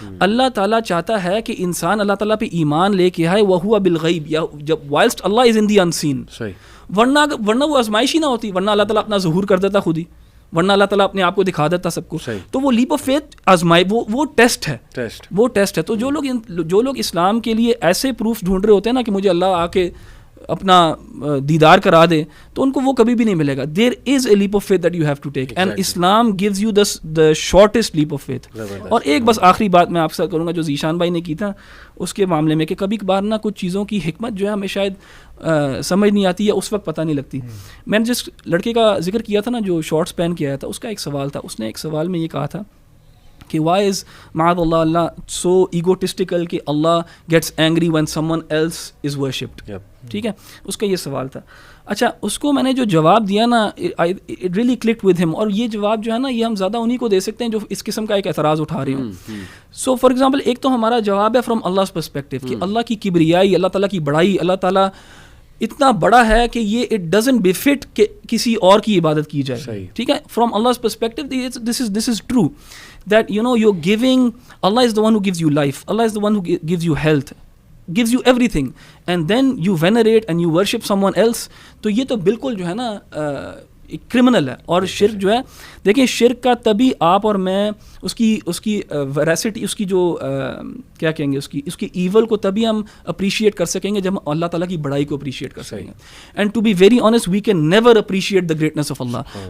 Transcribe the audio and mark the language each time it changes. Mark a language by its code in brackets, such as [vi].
[ur] اللہ تعالیٰ چاہتا ہے کہ انسان اللہ تعالیٰ پہ ایمان لے کے آئے [ar] وَهُوَ بِالْغَيْبِ, [ur] یا جب [en] Whilst Allah is in the unseen. [ur] ورنہ وہ آزمائش ہی نہ ہوتی, ورنہ اللہ تعالیٰ اپنا ظہور کر دیتا خود ہی. ورنہ اللہ تعالیٰ اپنے آپ کو دکھا دیتا سب کو. تو وہ لیپ آف فیتھ آزمائے, وہ ٹیسٹ ہے, وہ ٹیسٹ ہے. تو جو لوگ اسلام کے لیے ایسے پروف ڈھونڈ رہے ہوتے ہیں نا کہ مجھے اللہ آ کے اپنا دیدار کرا دے, تو ان کو وہ کبھی بھی نہیں ملے گا. [en] There is a leap of faith that you have to take, and Islam gives you the shortest leap of faith. [ur] اور ایک بس آخری بات میں آپ سے کروں گا جو ذیشان بھائی نے کی تھا اس کے معاملے میں, کہ کبھی کبھار نا کچھ چیزوں کی حکمت جو ہے ہمیں شاید سمجھ نہیں آتی یا اس وقت پتہ نہیں لگتی. میں نے جس لڑکے کا ذکر کیا تھا نا جو شارٹس پہن کے آیا تھا, اس کا ایک سوال تھا. اس نے ایک سوال میں یہ کہا تھا کہ [en] Why is معاذ اللہ so egotistical کہ Allah gets angry when someone else is worshipped. [ur] ٹھیک ہے, اس کا یہ سوال تھا. اچھا, اس کو میں نے جو جواب دیا نا, [en] It really clicked with him. [ur] اور یہ جواب جو ہے نا یہ ہم زیادہ انہیں کو دے سکتے ہیں جو اس قسم کا ایک اعتراض اٹھا رہے ہوں. سو فار ایگزامپل, ایک تو ہمارا جواب ہے فرام اللہ پرسپیکٹو کہ اللہ کی کبریائی, اللہ تعالیٰ کی بڑائی, اللہ تعالیٰ اتنا بڑا ہے کہ یہ [en] it doesn't befit [ur] کہ کسی اور کی عبادت کی جائے. ٹھیک ہے, [en] From Allah perspective this is true that you're giving, Allah is the one who gives you life, Allah is the one who gives you health, gives you everything, and then you venerate and you worship someone else. [ur] تو یہ تو بالکل جو ہے نا criminal ہے. اور شرک جو ہے, دیکھیں شرک کا تبھی آپ اور میں اس کی ویراسٹی, اس کی جو کیا کہیں گے, اس کی ایول کو تبھی ہم اپریشیٹ کر سکیں گے جب ہم اللہ تعالیٰ کی بڑائی کو اپریشیٹ کر سکیں گے. [en] And to be very honest we can never appreciate the greatness of Allah.